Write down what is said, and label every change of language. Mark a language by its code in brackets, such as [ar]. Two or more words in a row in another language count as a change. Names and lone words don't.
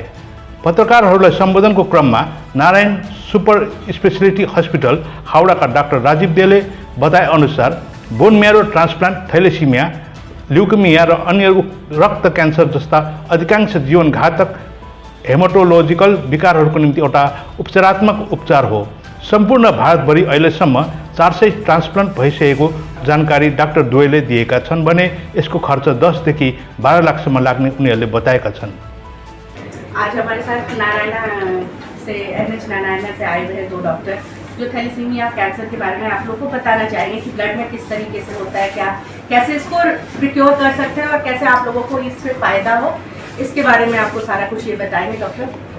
[ne] पत्रकारहरूलाई सम्बोधनको क्रममा नारायण सुपर स्पेशलिटी हस्पिटल हाउडाका डाक्टर राजीव देले बताए अनुसार [en] bone marrow transplant [ne] थैलेसिमिया, ल्युकेमिया र अन्य रक्त क्यान्सर जस्ता अधिकांश जीवनघातक हेमाटोलोजिकल विकारहरूको निम्ति एउटा उपचारात्मक उपचार हो। सम्पूर्ण भारतभरि अहिलेसम्म 400 ट्रान्सप्लान्ट भइसकेको जानकारी डाक्टर दुवैले दिएका छन् भने यसको खर्च 10 देखि 12 लाखसम्म लाग्ने उनीहरूले बताएका छन्। [hi] आज हमारे साथ नारायणा से NH नारायणा से आए हुए हैं 2 डॉक्टर जो थैलेसीमिया कैंसर के बारे में आप लोगों को बताना चाहेंगे कि ब्लड में किस तरीके से होता है, क्या कैसे इसको प्रिक्योर कर सकते हैं और कैसे आप लोगों को इससे फ़ायदा हो, इसके बारे में आपको सारा कुछ ये बताएंगे डॉक्टर।